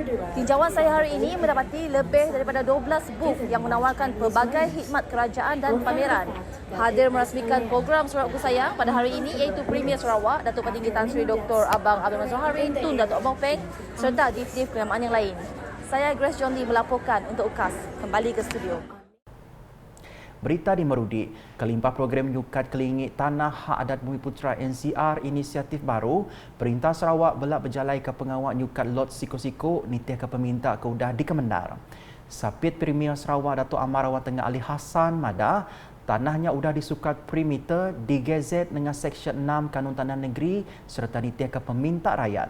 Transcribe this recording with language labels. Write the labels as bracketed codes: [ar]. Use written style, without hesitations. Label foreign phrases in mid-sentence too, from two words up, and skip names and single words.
[ms] Tinjauan saya hari ini mendapati lebih daripada 12 booth yang menawarkan pelbagai khidmat kerajaan dan pameran. Hadir merasmikan program Sarawakku Sayang pada hari ini iaitu Premier Sarawak, Datuk Petinggi Tan Sri Dr. Abang Abdul Mazhar Harin, Tun Datuk Abang Peng serta div-div kenamaan yang lain. Saya Grace John Lee melaporkan untuk UKAS. Kembali ke studio. [iba] Berita di Merudik, kelimpah program nyukat kelingit Tanah Hak Adat Bumi Putera NCR inisiatif baru, Perintah Sarawak belak berjalai ke pengawal nyukat lot siko-siko nitih ke peminta ke udah di Kemendar. [ms] Sapit Premier Sarawak Datuk Amarawan Tengah Ali Hassan Madah, tanahnya sudah disukat perimeter digezet dengan Seksyen 6 Kanun Tanah Negeri serta [iba] nitih ke peminta [ms] rakyat.